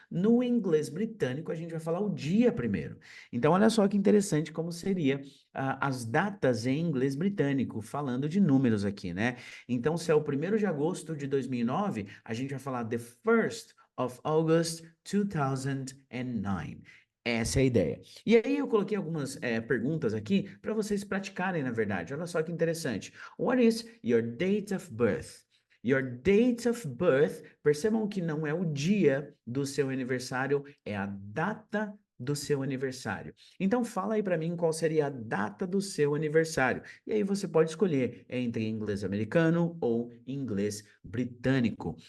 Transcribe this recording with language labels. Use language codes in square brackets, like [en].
[pt] No inglês britânico, a gente vai falar o dia primeiro. Então, olha só que interessante como seria as datas em inglês britânico, falando de números aqui, né? Então, se é o 1º de agosto de 2009, a gente vai falar [en] the 1st of August 2009. [pt] Essa é a ideia. E aí eu coloquei algumas perguntas aqui para vocês praticarem, na verdade. Olha só que interessante. [en] What is your date of birth? Your date of birth, [pt] percebam que não é o dia do seu aniversário, é a data do seu aniversário. Então fala aí para mim qual seria a data do seu aniversário. E aí você pode escolher entre inglês americano ou inglês britânico.